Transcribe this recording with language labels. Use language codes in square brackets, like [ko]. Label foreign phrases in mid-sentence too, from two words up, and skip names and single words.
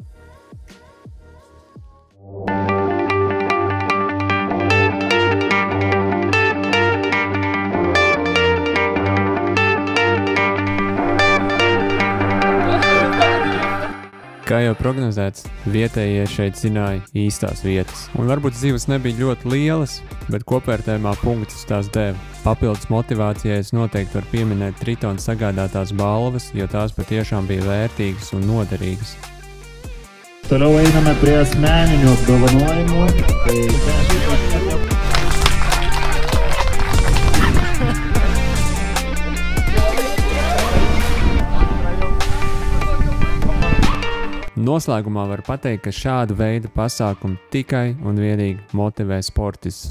[lv] Kā jau prognozēts, vietējie šeit zināja īstās vietas. Un varbūt zivs nebija ļoti lielas, bet kopvērtējumā punktus tās deva. Papildus motivācijai es noteikti varu pieminēt Tritona sagādātās balvas, jo tās patiešām bija vērtīgas un noderīgas. [lt] Toliau einame prie asmeninių apdovanojimų. [lv] Noslēgumā var pateikt, ka šādu veidu pasākumu tikai un vienīgi motivē sportistus.